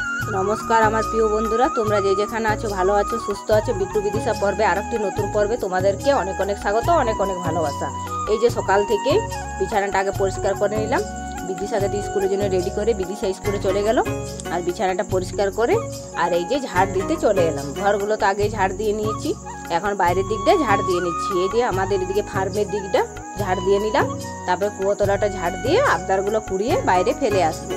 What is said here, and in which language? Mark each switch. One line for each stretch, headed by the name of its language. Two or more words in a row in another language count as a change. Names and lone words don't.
Bangla: নমস্কার আমার প্রিয় বন্ধুরা তোমরা যে যেখানে আছো ভালো আছো সুস্থ আছো বিট্টু বিদিশা পর্বে আরেকটি নতুন পর্বে তোমাদেরকে অনেক অনেক স্বাগত অনেক অনেক ভালোবাসা। এই যে সকাল থেকে বিছানাটা আগে পরিষ্কার করে নিলাম। বিদিশাকে দিয়ে স্কুলের জন্য রেডি করে বিদিশা স্কুলে চলে গেল আর বিছানাটা পরিষ্কার করে আর এই যে ঝাড় দিতে চলে এলাম। ঘরগুলো তো আগে ঝাড় দিয়ে নিয়েছি, এখন বাইরের দিকটা ঝাড় দিয়ে নিচ্ছি। এই যে আমাদের এদিকে ফার্মের দিকটা ঝাড় দিয়ে নিলাম, তারপরে কুয়োতলাটা ঝাড় দিয়ে আবদারগুলো কুড়িয়ে বাইরে ফেলে আসবো।